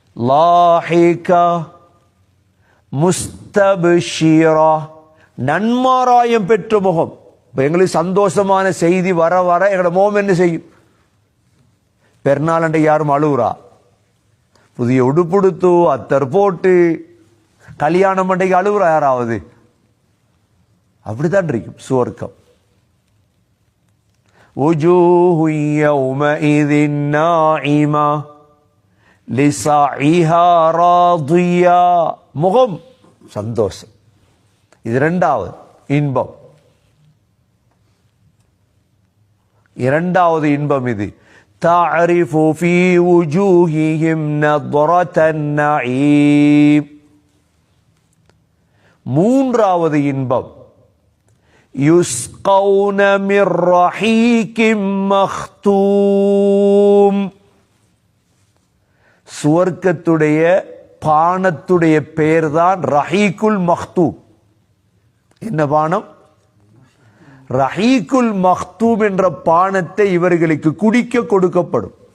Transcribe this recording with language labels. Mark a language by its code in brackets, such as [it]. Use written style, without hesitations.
[ta] லாஹிகா முஸ்தபிஷிரா, நன்மாராயம் பெற்ற முகம். எங்களுக்கு சந்தோஷமான செய்தி வர வர எங்களோட முகம் என்ன செய்யும்? பெருநாள் யாரும் அழுகுறா, புதிய உடுப்புடுத்து அத்தர் போட்டு கல்யாணம் அண்டைக்கு அழுகுறா யாராவது? அப்படித்தான் இருக்கும் சுவர்க்கம். [ar] وجوه يومئذ ناعمة لسعيها راضية, [ta] முகம் சந்தோஷம். இது இரண்டாவது இன்பம். இரண்டாவது இன்பம் இது. [ar] تعرف في وجوههم نضرة النعيم. [ta] மூன்றாவது இன்பம் [ar] يسقون من رحيق مختوم. [ta] சுவர்க்கத்துடைய பானத்துடைய பெயர் தான் ரஹீக்குல் மக்தூம். என்ன பானம்? ரஹீக்குல் மக்தூம் என்ற பானத்தை இவர்களுக்கு குடிக்க கொடுக்கப்படும்.